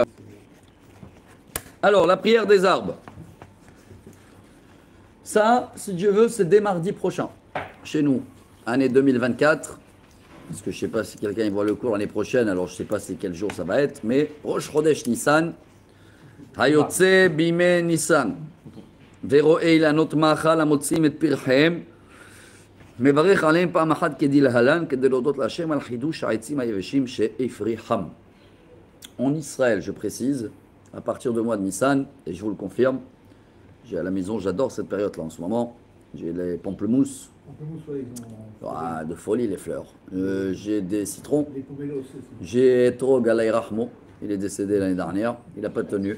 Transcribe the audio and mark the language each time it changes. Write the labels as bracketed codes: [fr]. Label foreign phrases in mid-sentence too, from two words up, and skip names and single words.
[fr] Alors, la prière des arbres. Ça, si Dieu veut, c'est dès mardi prochain. Chez nous, année 2024. Parce que je ne sais pas si quelqu'un y voit le cours l'année prochaine, alors je ne sais pas c'est quel jour ça va être. [he] Mais ראש חודש ניסן. היוצא בימי ניסן. וראה אילנות מלבלבים מוציאים את פרחם. מברך עליהם פעם אחת כדלהלן, כדי להודות להשם על חידוש העצים היבשים שהפריחם. [fr] En Israël, je précise, à partir du mois de Nissan, et je vous le confirme, j'ai à la maison, j'adore cette période-là en ce moment, j'ai les pamplemousses, de folie les fleurs, j'ai des citrons, Les pomelos aussi. j'ai Etrog Alay Rahmo, il est décédé l'année dernière, il n'a pas tenu.